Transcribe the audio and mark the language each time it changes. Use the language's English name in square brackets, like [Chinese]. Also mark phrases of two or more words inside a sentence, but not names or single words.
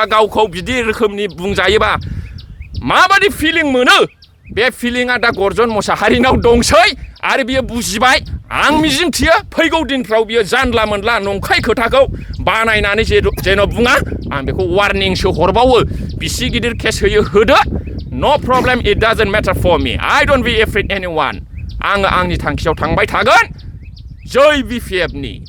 [Bodo] गावखौ बिदि रोखोमनि बुंजायोबा माबादि फिलिं मोनो बे फिलिंआ दा गर्जन मोसाहारिनाव दंसै आरो बियो बुजिबाय आं मिजिंथियो फैगौ दिनफ्राव बियो जानला मोनला नंखाय खोथाखौ बानायनानै जेन' बुङा आं बेखौ वार्निंसो हरबावो बिसि गिदिर केस होयो होदो [English] no problem it doesn't matter for me I don't be afraid anyone [Bodo] आङो आंनि थांखियाव थांबाय थागोन जय BPF नि